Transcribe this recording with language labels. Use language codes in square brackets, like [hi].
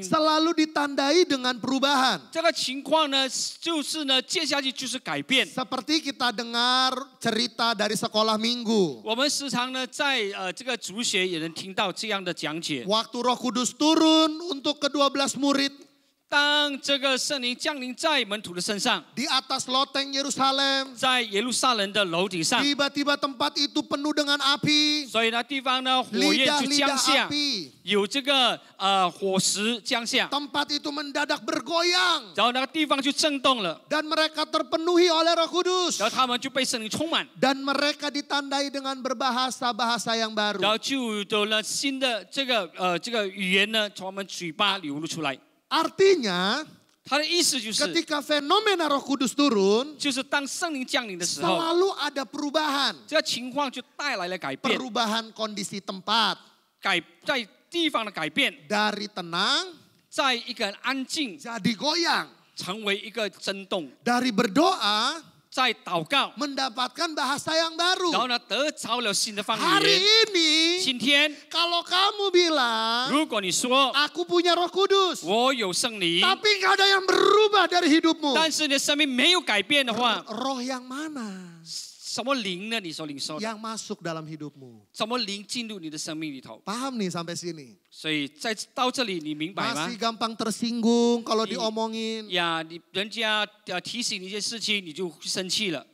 [id] selalu ditandai dengan perubahan. [zh] 这个情况呢，就是呢，接下去就是改变。 [id] Seperti kita dengar cerita dari sekolah minggu. [zh] 我们时常呢，在这个主学也能听到这样的讲解。 [id] Waktu Roh Kudus turun untuk ke-12 murid [zh] 当这个圣灵降临在门徒的身上， [id] di atas loteng Yerusalem, [zh] 在耶路撒冷的楼顶上， [id] tiba-tiba tempat itu penuh dengan api, [zh] 所以呢，地方呢，火焰就降 [id] lidah-lidah [zh] 下， [id] api. [zh] 有这个火石降下， [id] Tempat itu mendadak bergoyang [zh] 然后那个地方就震动了， [id] dan mereka terpenuhi oleh Roh Kudus [zh] 然后他们就被圣灵充满， [id] dan mereka ditandai dengan berbahasa-bahasa yang [zh] 然 [id] baru. [zh] 后就有了新的这个语言呢，从我们嘴巴流露出来。 [id] Artinya [zh] 他的意思就是， [id] ketika fenomena Roh Kudus turun, [zh] 就是当圣灵降临的时候， [id] selalu ada perubahan. [zh] 这个情况就带来了改变， [id] Perubahan kondisi tempat [zh] 在地方的改变， [id] dari tenang [zh] 在一个安静 [id] jadi goyang, [zh] 成为一个震动， [id] dari berdoa [zh] 在祷告， [id] mendapatkan bahasa yang [zh] 然后 [id] baru. [zh] 呢得着了新的方 [id] Hari [zh] 言。 [id] ini [zh] 今天， [id] kalau kamu bilang [zh] 如果你说 [id] aku punya Roh Kudus, [zh] 我有圣灵， [id] tapi nggak ada yang berubah dari hidupmu. [zh] 但是你的生命没有改变的话， [id] Roh yang mana? [zh] 什么灵呢？你所领受的， [id] yang masuk dalam hidupmu. [zh] 什么灵进入你的生命里头？ [id] Paham nih sampai sini? [zh] 所以到这里，你明白吗 [id] Masih？ gampang tersinggung kalau diomongin. [zh] 呀，人家提醒你一些事情，你就生气了。